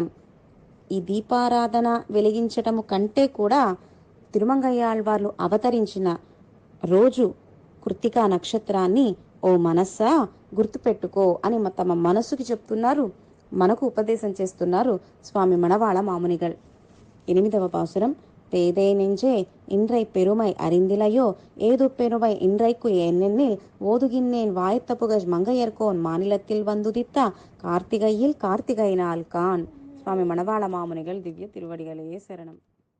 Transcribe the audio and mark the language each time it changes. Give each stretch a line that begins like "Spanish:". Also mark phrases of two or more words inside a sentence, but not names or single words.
Telugu: ఈ దీపారాధన వెలిగించటము కంటే కూడా తిరుమంగయ్యాళ్వార్లు అవతరించిన రోజు కృత్తికా నక్షత్రాన్ని ఓ మనస్సా గుర్తుపెట్టుకో అని తమ మనస్సుకి చెప్తున్నారు, మనకు ఉపదేశం చేస్తున్నారు స్వామి మణవాళ మామునిగల్. 8వ పాసురం.
Tamil: பேதை நெஞ்சே இன்றை பெருமை அறிந்திலையோ ஏது பெருமை இன்றைக்கு என்னென்னில் ஓதுகின்னேன் வாய்த்த புகழ் மங்கையர்கோன் மாநிலத்தில் வந்துதித்த கார்த்திகையில் கார்த்திகை நாள் கான்.
Telugu: స్వామి మణవాళ మామునిగల్ దివ్య తిరువడిగలే శరణం.